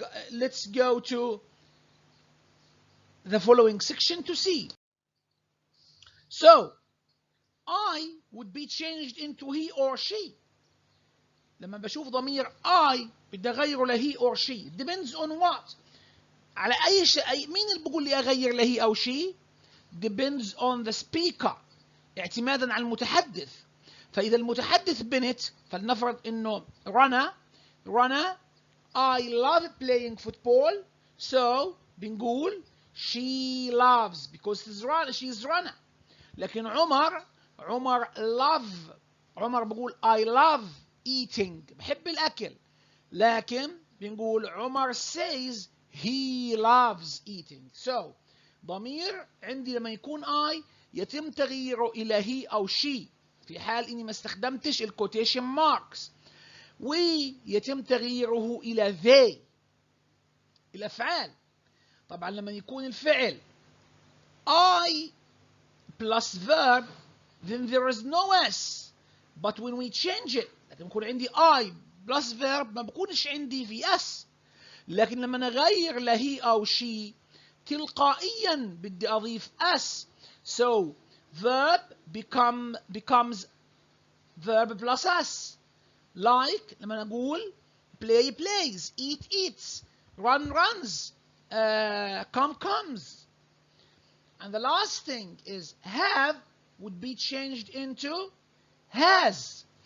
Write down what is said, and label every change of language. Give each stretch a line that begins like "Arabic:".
English: Let's go to the following section to see. So, I would be changed into he or she.
Arabic: لما بشوف ضمير I بدي أغيره لهي
English: or she. Depends on what.
Arabic: على أي شيء. مين اللي بقول لي أغير لهي أو she؟
English: Depends on the speaker.
Arabic: اعتمادا على المتحدث. فإذا المتحدث بنت فلنفرض إنه رنا
English: I love playing football. So
Arabic: بنقول
English: she loves because she's Rana.
Arabic: لكن عمر love. عمر بقول
English: I love eating.
Arabic: بحب الأكل. لكن بنقول عمر
English: says he loves eating.
Arabic: So ضمير عندي لما يكون I يتم تغييره إلى he أو she في حال إني ما استخدمتش الكوتيشن ماركس. ويتم تغييره إلى they. الأفعال طبعا لما يكون الفعل
English: I plus verb then there is no s. But when we change it
Arabic: لكن يكون عندي
English: I plus verb
Arabic: ما بكونش عندي في
English: s.
Arabic: لكن لما نغير لهي أو she تلقائيا بدي أضيف s.
English: So verb becomes verb plus s. Like
Arabic: لما نقول
English: play plays, eat eats, run runs, come comes. And the last thing is have would be changed into has.